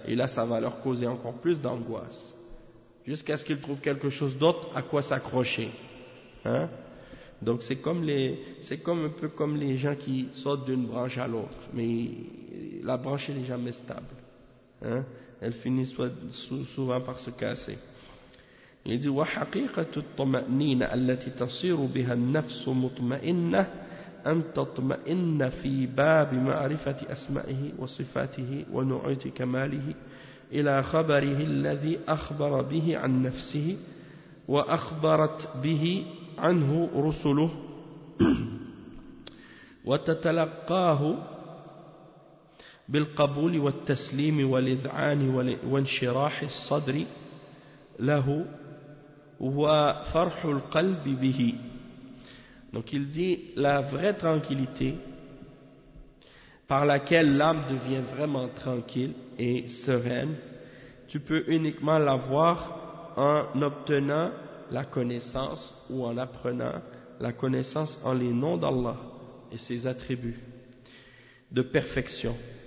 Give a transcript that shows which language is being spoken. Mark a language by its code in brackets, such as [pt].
[fr] Et là, ça va leur causer encore plus d'angoisse. Jusqu'à ce qu'ils trouvent quelque chose d'autre à quoi s'accrocher. Hein? Donc c'est un peu comme les gens qui sautent d'une branche à l'autre, mais la branche n'est jamais stable. Hein? Elle finit souvent par se casser. Il dit [ar] وَحَقِيقَةُ الطَّمَأْنِينَ أَلَّتِي تَصِيرُ بِهَا النَّفْسُ مُطْمَئِنَّةُ أَن تَطْمَئِنَّ فِي بَابِ مَعْرِفَةِ أَسْمَائِهِ وَصِفَاتِهِ وَنُعُوتِ كَمَالِهِ إلى خبره الذي أخبر به عن نفسه وأخبرت به عنه رسله وتتلقاه بالقبول والتسليم والإذعان وانشراح الصدر له وفرح القلب به. [fr] Donc il dit, la vraie tranquillité par laquelle l'âme devient vraiment tranquille et sereine, tu peux uniquement l'avoir en obtenant la connaissance ou en apprenant la connaissance en les noms d'Allah et ses attributs de perfection.